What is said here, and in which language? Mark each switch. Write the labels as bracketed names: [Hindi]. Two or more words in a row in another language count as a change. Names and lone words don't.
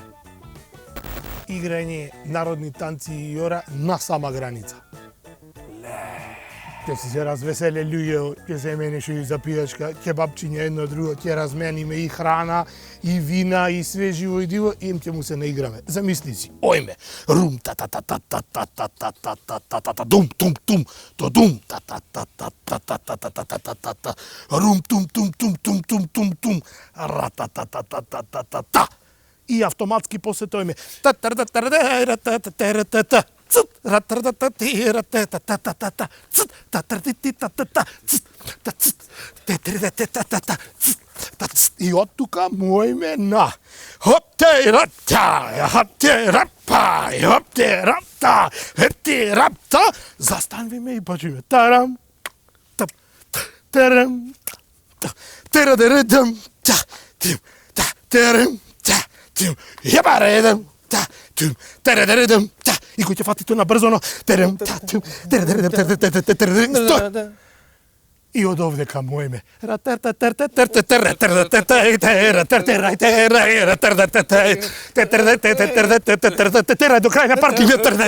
[Macedonian] Играње народни танци и јора на сама граница. Ќе се развеселе луѓе, ќе земенеш и за пијачка, кебапчиња едно друго, ќе размениме и храна, и вина, и све живо и диво, и им ќе му се наиграме. Замисли си, ојме, рум та та та та та та та та та та та та та дум тум тум, то дум та та та та та та та та та та та та та рум тум тум тум тум тум тум тум ра та та та та та та та та и автоматски после тоа име та та та та та та та та та и од тука мојме на застанвиме и почиме тарам тарам тарадередам тарам јабаредам тарадередам и кој ќе фати тоа на брзоно, и од овдека мојме. До крај на паркингот.